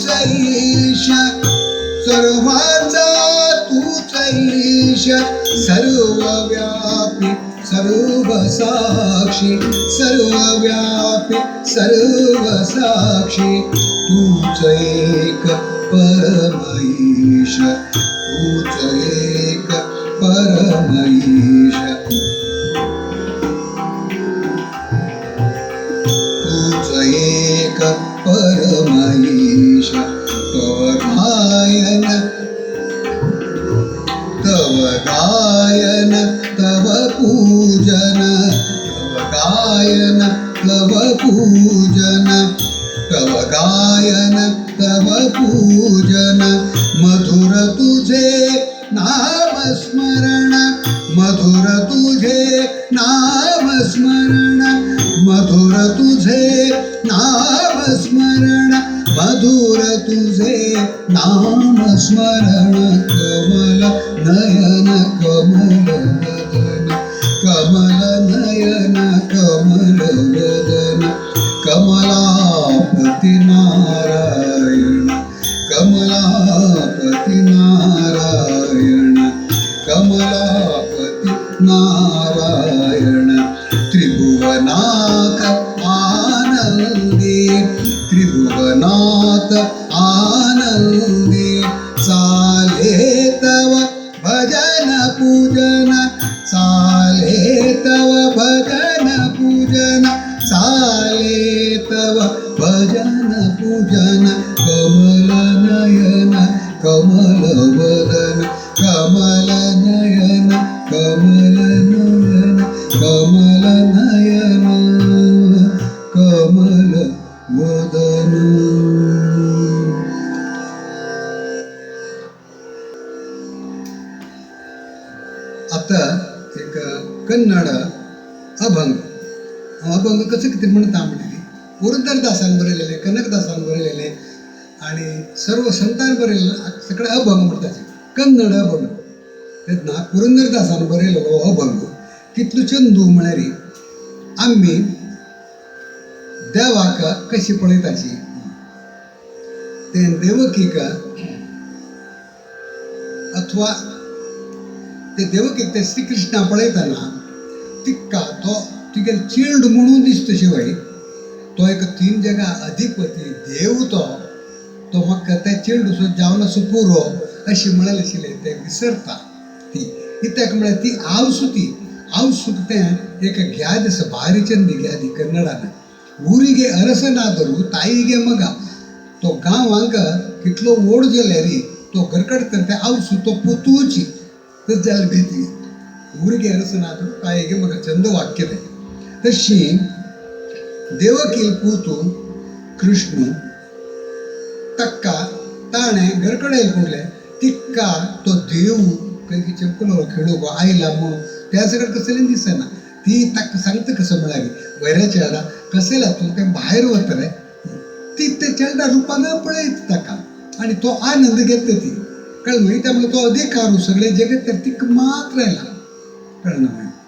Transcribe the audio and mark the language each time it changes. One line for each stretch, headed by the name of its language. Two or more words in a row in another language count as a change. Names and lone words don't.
Marathi: ईश सर्वाचा तूच ईश सर्वव्यापी सर्व साक्षी सर्वव्यापी सर्व साक्षी तूच एक परमईश तूच एक परमईश तूच एक परमईश तव गायन तव पूजन तव गायन तव पूजन तव गायन तव पूजन मधुर तुझे नाम स्मरण मधुर तुझे नाम स्मरण मधुर तुझे नाम स्मरण मधुर तुझे नाम स्मरण कमल नयन कमल वदन कमल नयन कमल वदन कमलापती नारायण कमलापती नारायण कमलापती नारायण त्रिभुवनाथ आनंदी त्रिभुवनाथ आनंदी चाले तव भजन पूजन चाले तव भजन पूजन चाले तव भजन पूजन कमल नयन कमल वदन कमल नयन कमल नयन कमल नयन कमल वदन. आता एक कन्नड अभंग अभंग कसं किती म्हणता म्हणजे पुरंदरदासान
Konkani: बरयलेले कनकदासान बरयलेले आणि सर्व संतान बरयलेले सगळे अभंग म्हणटाचे कन्नड अभंग तेन्ना पुरंदरदासान बरयलेलो अभंग कितलो चंदू म्हळ्यार आमी देवाक कशी पळयताची ते देवकीक अथवा ते देवकीक ते श्री कृष्णा पळयतना तिका तो तिगे चिल्ड म्हणून दिसता शिवाय तो एक 3 जगा अधिपती देव तो म्हाका ते चिल्ड असो जावन असो पुरो अशी म्हळेलें आशिल्लें ते विसरता ती कित्याक म्हळ्यार ती आवसुक तें एक ग्याद आसा भारीचंदी ग्यादी कन्नडान
Kannada: ಊರಿಗೆ ಅರಸನಾದರೂ ತಾಯಿಗೆ ಮಗ
Konkani: तो गांवांक कितलो ओड जाल्यार तो गरकड करता आवसू तो पोतूची तस जाल्यार भीती
Kannada: ಊರಿಗೆ ಅರಸನಾದರೂ ತಾಯಿಗೆ ಮಗ ಚಂದ ವಾಕ್ಯದೆ
Konkani: तशी देवकी पूतू कृष्ण तक्का ताणे गरकडे कुडले तिक्का तो देव काही चपलो खेळूक आयला म्हणून त्या सगळं कसलें दिसना ती ताका सांगता कसं म्हळ्यार वैऱ्या चेडा कशें लातून तें भायर वतलें ती ते चेडा रुपान पळयत ताका आनी तो आनंद घेता ती कळ्ळें न्हय त्यामुळे तो अधिकार सगळे जगत तर तिका मात्र आयला कळ्ळें न्हय